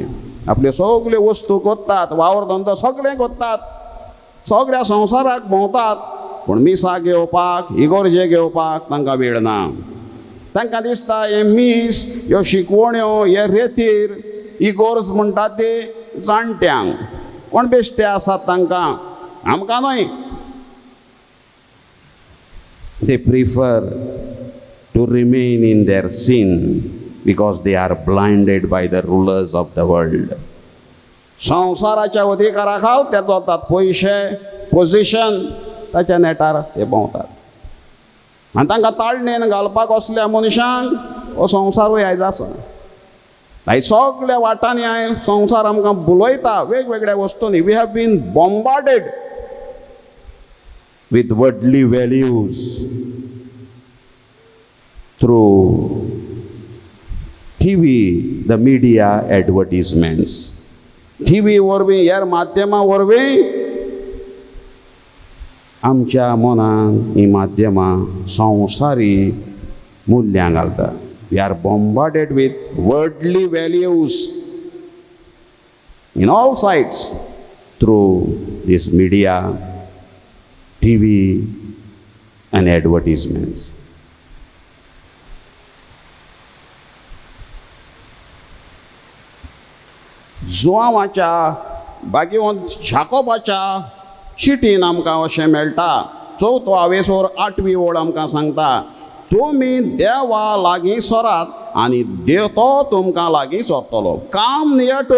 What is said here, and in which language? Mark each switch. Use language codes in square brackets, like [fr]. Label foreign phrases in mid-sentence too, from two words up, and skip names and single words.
[kok] आपल्यो सगल्यो वस्तू कोत्तात वावर धंदो सगळें कोत्तात सगळ्या संवसाराक भोंवतात पूण मिसाक घेवपाक इगोर्जे घेवपाक तांकां वेळ ना तांकां दिसता हे मीस ह्यो शिकवण्यो हे रेतीर इगोर्ज म्हणटात ते जाणट्यांक कोण बेश्टे आसात तांकां आमकां न्हय [en] they prefer to remain in their sin because they are blinded by the rulers of the world. [kok] संवसाराच्या अधिकारा खाल ते जोतात पयशे पोजिशन ताच्या नेटार ते भोंवतात आनी तांकां ताळणेन घालपाक असल्या मनशांक हो संवसारूय आयज आसा आयज सगळ्या वाटांनी संवसार आमकां बुलयता वेगवेगळ्या वस्तूंनी [en] we have been bombarded with worldly values through TV, the media advertisements. [kok] TV वरवीं ह्या माध्यमां वरवीं आमच्या मनांत ही माध्यमां संवसारी मुल्यां घालता [en] we are bombarded with worldly values in all sides through this media, TV and advertisements. [kok] जुवांवाच्या बागेवंत जाकोबाच्या चिटीन आमकां अशें मेळटा 4थो आवेसूर 8वी ओळ आमकां सांगता तुमी देवा लागीं सरात आनी देव तो तुमकां लागीं सरतलो [en] come near to